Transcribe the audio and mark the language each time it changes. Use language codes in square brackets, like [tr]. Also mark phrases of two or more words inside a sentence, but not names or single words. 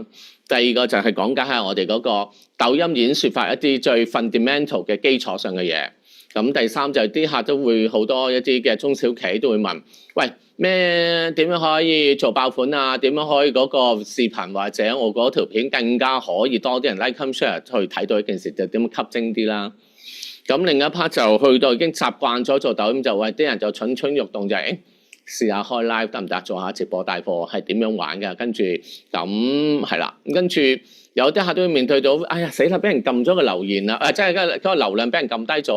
[yue] 第二個就係講解下我哋嗰個抖音演說法一啲最 fundamental 嘅基礎上嘅嘢。咁第三就係啲客都會好多一啲嘅中小企都會問，喂，咩點樣可以做爆款啊？點樣可以嗰個視頻或者我嗰條片更加可以多啲人 [en] like and share [yue] 去睇到一件事，就點樣吸睛啲啦？咁另一 part 就去到已經習慣咗做抖音，就喂啲人就蠢蠢欲動就係試下開 live 得唔得？做下直播帶貨係點樣玩㗎？跟住咁係啦，跟住。有啲客都會面對到，哎呀死啦！俾人撳咗個留言啦，即係嗰個流量俾人撳低咗啊！